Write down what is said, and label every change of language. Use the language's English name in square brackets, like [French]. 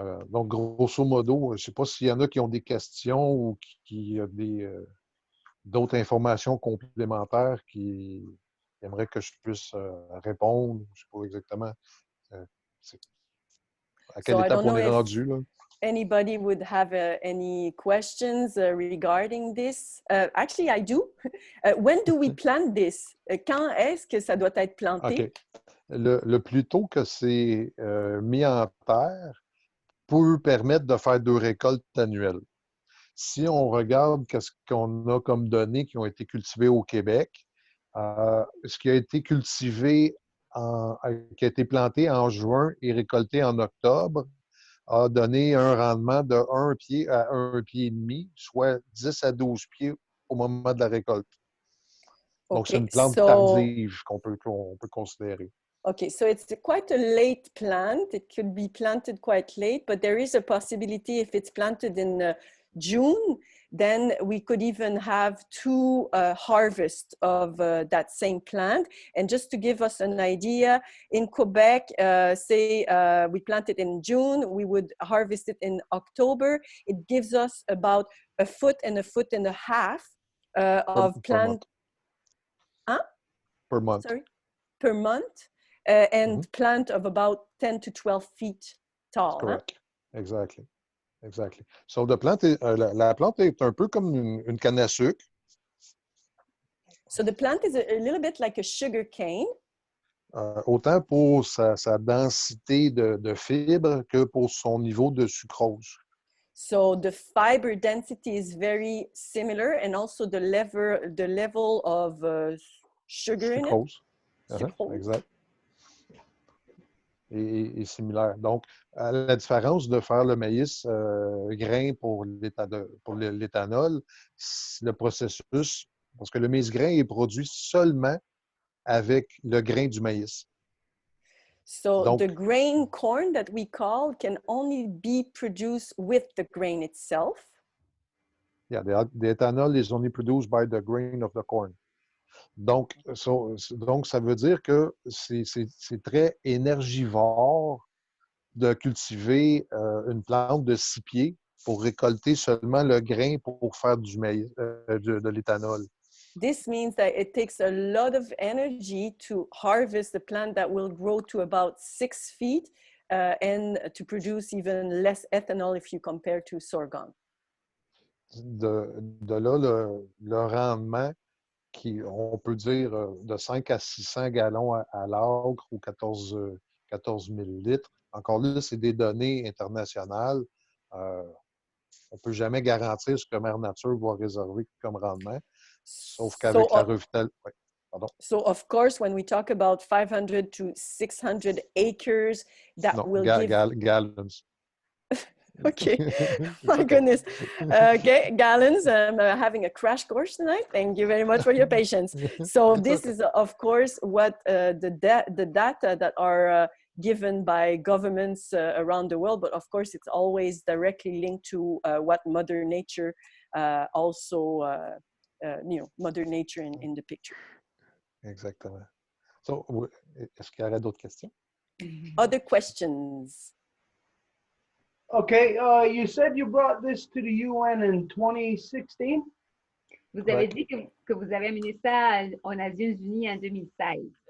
[French] Donc, grosso modo, je ne sais pas s'il y en a qui ont des questions ou qui ont d'autres informations complémentaires qui aimeraient que je puisse répondre. Je ne sais pas exactement à quelle étape on est rendu. Là. [English] Anybody would have any questions regarding this? Actually, I do. When do we plant this? [French] Quand est-ce que ça doit être planté? [English] Okay. [French] Le plus tôt que c'est mis en terre peut permettre de faire 2 récoltes annuelles. Si on regarde ce qu'on a comme données qui ont été cultivées au Québec, ce qui a été cultivé, qui a été planté en juin et récolté en octobre, a donné un rendement de 1 pied à 1 pied et demi, soit 10 à 12 pieds au moment de la récolte. Donc, c'est une plante tardive qu'on peut considérer. [English] Okay, so it's quite a late plant. It could be planted quite late, but there is a possibility if it's planted in June, then we could even have 2 harvests of that same plant. And just to give us an idea, in Quebec, say we plant it in June, we would harvest it in October. It gives us about 1 foot and 1.5 feet of plant. Per month. Sorry? Per month. And plant of about 10 to 12 feet tall. Correct. Huh? Exactly. [French] So la plante est un peu comme une canne à sucre. [English] So the plant is a little bit like a sugar cane. [French] Autant pour sa densité de fibres que pour son niveau de sucrose. [English] So the fiber density is very similar, and also the level of sugar sucrose. In it. Sucrose. [French] Exact. Et similaire. Donc, à la différence de faire le maïs grain pour l'éthanol, le processus, parce que le maïs grain est produit seulement avec le grain du maïs. [English] So [French] donc, [English] the grain corn that we call can only be produced with the grain itself. Yeah, the ethanol is only produced by the grain of the corn. [French] Donc, ça veut dire que c'est très énergivore de cultiver une plante de 6 pieds pour récolter seulement le grain pour faire du maïs, de l'éthanol. [English] This means that it takes a lot of energy to harvest a plant that will grow to about 6 feet and to produce even less ethanol if you compare to sorghum. [French] De là, le rendement on peut dire de 5 à 600 gallons à l'acre ou 14 000 litres. Encore là, c'est des données internationales. On ne peut jamais garantir ce que Mère Nature va réserver comme rendement, sauf qu'avec la revitalisation. Oui, pardon. [English] So, of course, when we talk about 500 to 600 acres, that will give... Gallons. Okay, my goodness. Okay, gallons. I'm having a crash course tonight. Thank you very much for your patience. So this is, of course, what the data that are given by governments around the world, but of course, it's always directly linked to what Mother Nature also, Mother Nature in the picture. [French] Exactement. So, est-ce qu'il y aurait d'autres questions? [English] Other questions? Okay, you said you brought this to the UN in 2016? [French] Vous avez dit que vous avez amené ça aux Nations Unies en 2016.